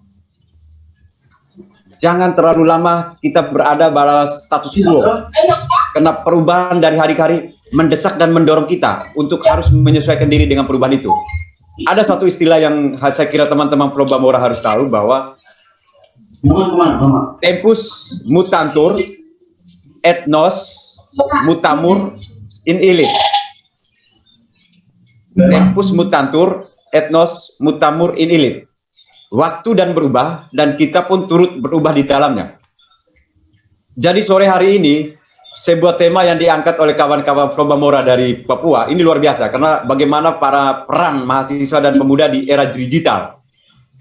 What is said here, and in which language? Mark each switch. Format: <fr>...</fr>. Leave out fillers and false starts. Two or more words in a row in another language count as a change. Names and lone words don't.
<id>Jangan terlalu lama kita berada pada</id> <la>status quo,</la> <id>karena perubahan dari hari ke hari mendesak dan mendorong kita untuk harus menyesuaikan diri dengan perubahan itu. Ada satu istilah yang saya kira teman-teman Flobamora harus tahu, bahwa</id> <la>tempus mutantur et nos mutamur in illit. Tempus mutantur et nos mutamur in illit.</la> <id>Waktu dan berubah, dan kita pun turut berubah di dalamnya. Jadi sore hari ini, sebuah tema yang diangkat oleh kawan-kawan Flobamora dari Papua, ini luar biasa, karena bagaimana para peran mahasiswa dan pemuda di era digital.</id>